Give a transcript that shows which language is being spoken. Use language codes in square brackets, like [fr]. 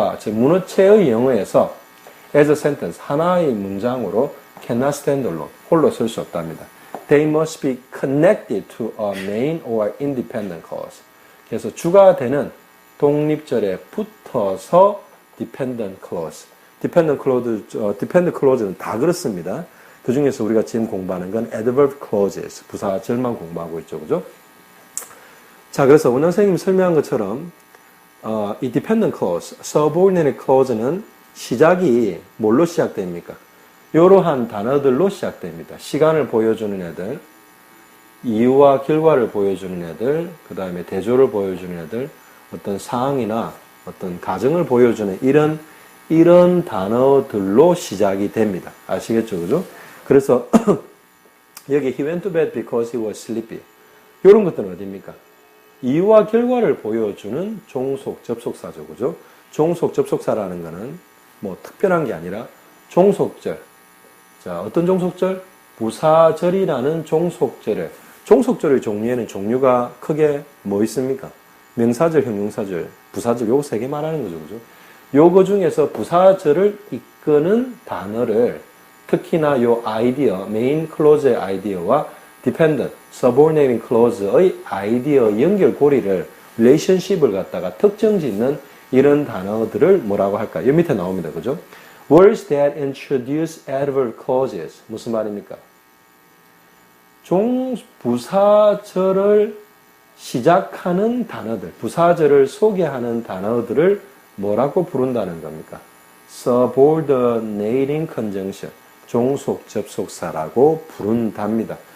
[ko] 문어체의 영어에서 [en] as a sentence, [ko] 하나의 문장으로 [en] cannot stand alone, [ko] 홀로 쓸 수 없답니다. [en] They must be connected to a main or independent clause. [ko] 그래서 주가 되는 독립절에 붙어서 dependent clause. dependent clause는 다 그렇습니다. 그 중에서 우리가 지금 공부하는 건 adverb clauses, 부사절만 공부하고 있죠. 그죠? 자, 그래서 원장 선생님이 설명한 것처럼 이 dependent clause, subordinate clause는 시작이 뭘로 시작됩니까? 이러한 단어들로 시작됩니다. 시간을 보여주는 애들, 이유와 결과를 보여주는 애들, 그 다음에 대조를 보여주는 애들, 어떤 상황이나 어떤 가정을 보여주는 이런 단어들로 시작이 됩니다. 아시겠죠? 그죠? 그래서 여기 [en] he went to bed because he was sleepy. [ko] 이런 것들은 어디입니까? 이유와 결과를 보여주는 종속 접속사죠. 그죠? 종속 접속사라는 거는 뭐 특별한 게 아니라 종속절, 자, 어떤 종속절? 부사절이라는 종속절에 종속절의 종류에는 종류가 크게 뭐 있습니까? 명사절, 형용사절, 부사절 요거 세 개 말하는 거죠. 그죠? 요거 중에서 부사절을 이끄는 단어를 특히나 요 아이디어, 메인 클로즈의 아이디어와 dependent, subordinating clause의 아이디어 연결고리를 relationship을 갖다가 특정 짓는 이런 단어들을 뭐라고 할까? 요 밑에 나옵니다. 그죠? [en] Words that introduce adverb clauses. [ko] 무슨 말입니까? 부사절을 시작하는 단어들, 부사절을 소개하는 단어들을 뭐라고 부른다는 겁니까? subordinating conjunction, 종속 접속사라고 부른답니다.